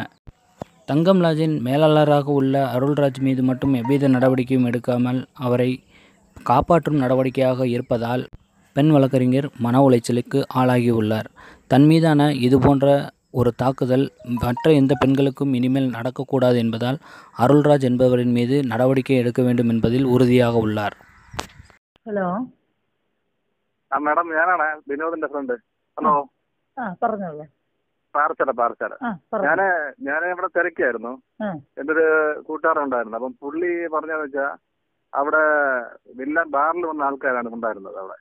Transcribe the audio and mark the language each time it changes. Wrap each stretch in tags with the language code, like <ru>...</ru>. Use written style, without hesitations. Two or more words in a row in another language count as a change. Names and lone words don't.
<ta>தங்கம் லாட்ஜின் மேலாளராக உள்ள அருள்ராஜ் மீது மட்டும் எவ்வித நடவடிக்கையும் எடுக்காமல் அவரை காப்பாற்றும் நடவடிக்கையாக இருப்பதால் பெண் வழக்கறிஞர் மன உளைச்சலுக்கு ஆளாகியுள்ளார். தன் மீதான இதுபோன்ற ஒரு தாக்குதல் மற்ற எந்த பெண்களுக்கும் இனிமேல் நடக்கக்கூடாது என்பதால் அருள்ராஜ் என்பவரின் மீது நடவடிக்கை எடுக்க வேண்டும் என்பதில் உறுதியாக உள்ளார்.</ta> <ml>ഹലോ മാഡം, ഞാനാണ് വിനോദിന്റെ ഫ്രണ്ട്. ഹലോ, പറഞ്ഞോളൂ. പാറച്ചാല. ഞാൻ ഇവിടെ തിരക്കായിരുന്നു. എൻ്റെ ഒരു കൂട്ടുകാരുണ്ടായിരുന്നു. അപ്പം പുള്ളി പറഞ്ഞതെന്ന് വെച്ചാൽ അവിടെ വില്ല ബാറിൽ വന്ന ആൾക്കാരാണ് ഉണ്ടായിരുന്നത് അവിടെ.</ml>